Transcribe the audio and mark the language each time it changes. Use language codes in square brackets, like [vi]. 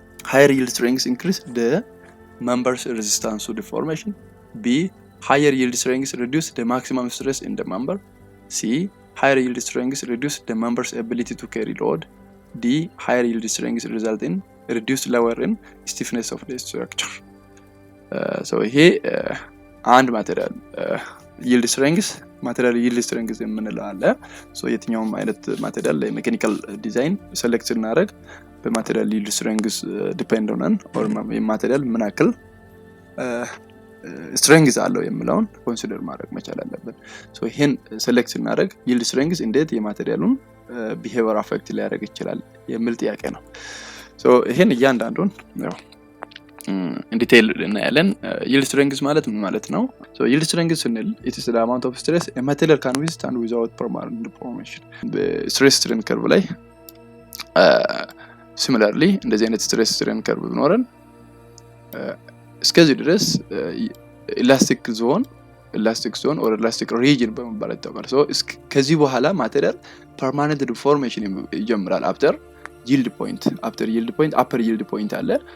[en] Higher yield strength increase the member's resistance to deformation. B. Higher yield strength reduce the maximum stress in the member. C. Higher yield strength reduce the member's ability to carry load. D. Higher yield strength result in reduced lower in stiffness of the structure. So here and material yield strength [am] material yield strength የምንለው አለ። ሶ የትኛውም አይነት ማቴሪያል ላይ ሜካኒካል ዲዛይን ሴሌክት እናደርግ በማቴሪያል yield strength ዲፔንድ ሆነን ኦር የማቴሪያል ምን ያክል ስትሬንግዝ አለው የሚለውን ኮንሲደር ማድረግ መቻል አለብን። ሶ ይሄን ሴሌክት እናደርግ yield strength እንዴት የማቴሪያሉን ቢሄቪየር አፌክት ሊያደርግ ይችላል የሚል ጥያቄ ነው። ሶ ይሄን እያንዳንዱን ያው ዲቴል እናያለን። yield strength ማለት ምን ማለት ነው? [en] ሶ yield strength ስንል it is the amount of stress a material can withstand without permanent deformation. [am] በስትሬስ ስትሬን ከርቭ ላይ ሲሚላርሊ እንደዚህ አይነት ስትሬስ ስትሬን ከርቭ ቢኖረን እስከዚህ ድረስ ኢላስቲክ ዞን or elastic region በመባል ይታወቃል። ሶ ከዚህ በኋላ ማቴሪያል permanent deformation ይጀምራል [en] after yield point upper yield point [am] አለ